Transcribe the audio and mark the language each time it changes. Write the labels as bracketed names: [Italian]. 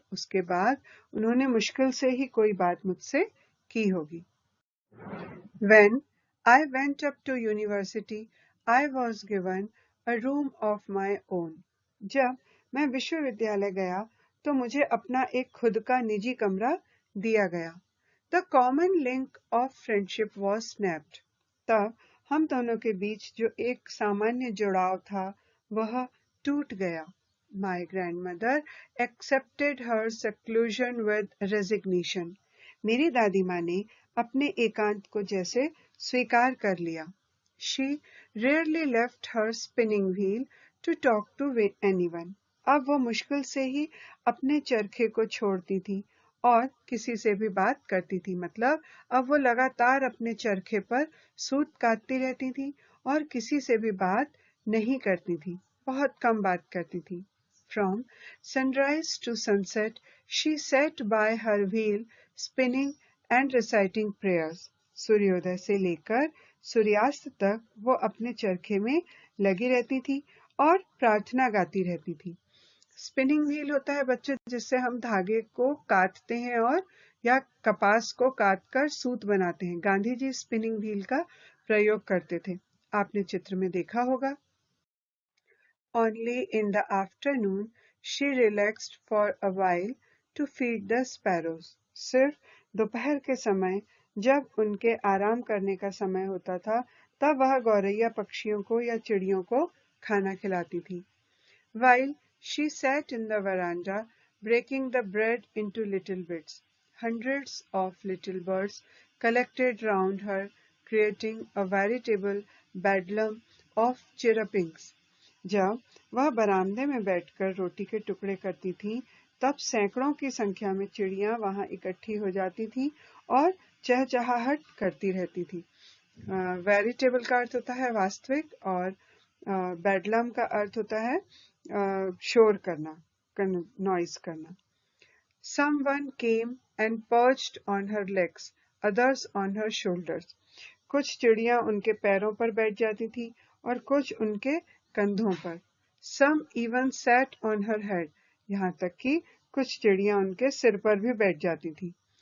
[Hindi] उसके बाद उन्होंने मुश्किल से ही कोई बात मुझसे की होगी। [English] When I went up to university, I was given a room of my own. [Hindi] जब मैं विश्वविद्यालय गया तो मुझे अपना एक खुद का निजी कमरा दिया गया। [English] The common link of friendship was snapped. [Hindi] तब हम दोनों के बीच जो एक सामान्य जुड़ाव था वह टूट गया। [English] My grandmother accepted her seclusion with resignation. [Hindi] मेरी दादी माँ ने अपने एकांत को जैसे स्वीकार कर लिया। [English] She rarely left her spinning wheel to talk to anyone. [Hindi] अब वो मुश्किल से ही अपने चरखे को छोड़ती थी और किसी से भी बात करती थी। मतलब अब वो लगातार अपने चरखे पर सूत काटती रहती थी और किसी से भी बात नहीं करती थी, बहुत कम बात करती थी। [English] From sunrise to sunset, she sat by her wheel, spinning and reciting prayers. [Hindi] सूर्योदय से लेकर सूर्यास्त तक वो अपने चरखे में लगी रहती थी और प्रार्थना गाती रहती थी। स्पिनिंग व्हील होता है बच्चों जिससे हम धागे को काटते हैं और या कपास को काटकर सूत बनाते हैं। गांधी जी स्पिनिंग व्हील का प्रयोग करते थे, आपने चित्र में देखा होगा। [English] Only in the afternoon she relaxed for a while to feed the sparrows. [Hindi] सिर्फ दोपहर के समय जब उनके आराम करने का समय होता था तब वह गौरैया पक्षियों को या चिड़ियों को खाना खिलाती थी। [English] While she sat in the veranda breaking the bread into little bits, hundreds of little birds collected round her, creating a veritable bedlam of chirrupings. [Hindi] जब वह बरामदे में बैठकर रोटी के टुकड़े करती थी, तब सैकड़ों की संख्या में चिड़ियां वहां इकट्ठी हो जाती थी और चहचहाहट करती रहती थी। वेरिटेबल का अर्थ होता है वास्तविक, और बेडलम का अर्थ होता है शोर करना, नॉइस करना। [English] Someone came and perched on her legs, others on her shoulders. [Hindi] कुछ चिड़ियां उनके पैरों पर बैठ जाती थी और कुछ उनके कंधों पर। [English] Some even sat on her head. [Hindi] यहाँ तक कि कुछ चिड़ियां उनके सिर पर भी बैठ जाती थी।